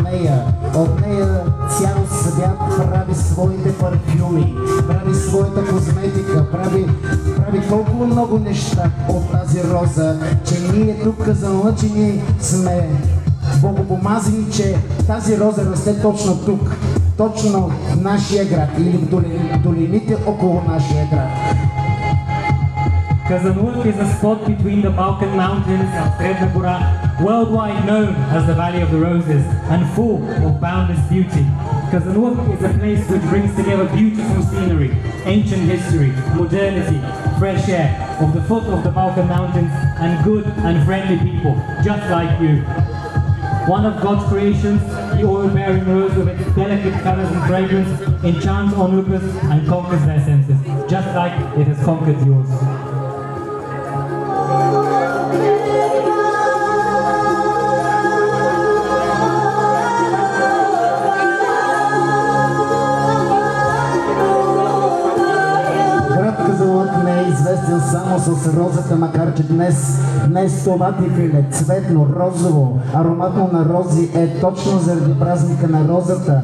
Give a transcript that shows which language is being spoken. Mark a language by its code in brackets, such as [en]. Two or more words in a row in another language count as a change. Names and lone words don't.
[bg] нея цял свят прави своите парфюми, прави своята козметика, прави толкова много неща от тази роза, че ние тук казанлъчени сме богопомазани, че тази роза расте точно тук, точно в нашия град или в долините около нашия град. [en] Казанлък is a spot between the Balkan Mountains and Sredna Gora, worldwide known as the Valley of the Roses and full of boundless beauty. Казанлъk is a place which brings together beautiful scenery, ancient history, modernity, fresh air, of the foot of the Balkan Mountains and good and friendly people, just like you. One of God's creations, the oil-bearing rose with its delicate colors and fragrance enchants onlookers and conquers their senses, just like it has conquered yours. [bg] Известен само с розата, макар че днес това дефиле, цветно, розово, ароматно на рози е точно заради празника на розата.